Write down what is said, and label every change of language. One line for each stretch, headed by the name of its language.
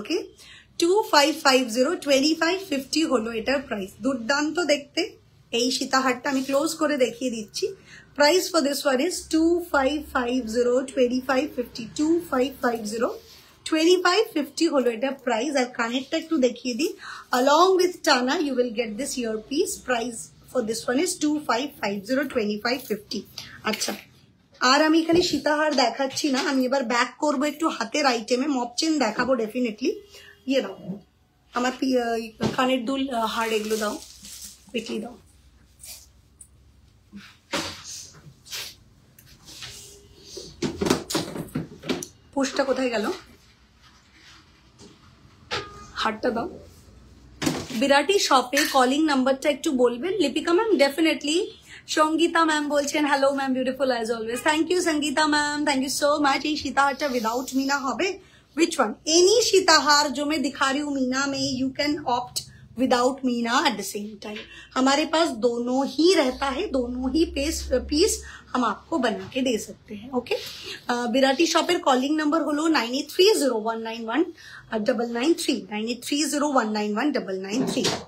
Bangla: Okay, 2550, 2550 হলো এটার price. দুর্দান্ত দেখতে এই সীতাহারটা, আমি ক্লোজ করে দেখিয়ে দিচ্ছি।
English: price for this one is 2550, 2550, 2550, 2550
Bangla: হলো এটা প্রাইস। আর কানেরটা একটু দেখিয়ে দিই,
English: along with টানা you will get this earpiece. Price for this one is 2550, 2550।
Bangla: আচ্ছা আর আমি এখানে সীতাহার দেখাচ্ছি না, আমি এবার ব্যাক করবো একটু হাতের আইটেমে। মপ চেন দেখাবো ডেফিনেটলি। ইয়ে দাও আমার কানের দুল, হার, এগুলো দাও, কুইকলি দাও। পুষটা কোথায় গেল? হারটা দাও। বিরাটি শপে কলিং নাম্বারটা একটু বলবেন Lipika ma'am? Definitely Sangeeta ma'am বলছেন
English: Hello ma'am, beautiful as always. Thank you Sangeeta ma'am, thank you so much.
Hindi: ये सीताहारটা विदाउट मीना হবে?
English: Which one? Any sitahar
Hindi: जो मैं दिखा रही हूँ मीना में,
English: you can opt without meena at the same time.
Hindi: हमारे पास दोनों ही रहता है, दोनों ही पीस हम आपको बना के दे सकते हैं।
Bangla: Okay, बिराटी shopper calling number hello 9830191993 9830191993।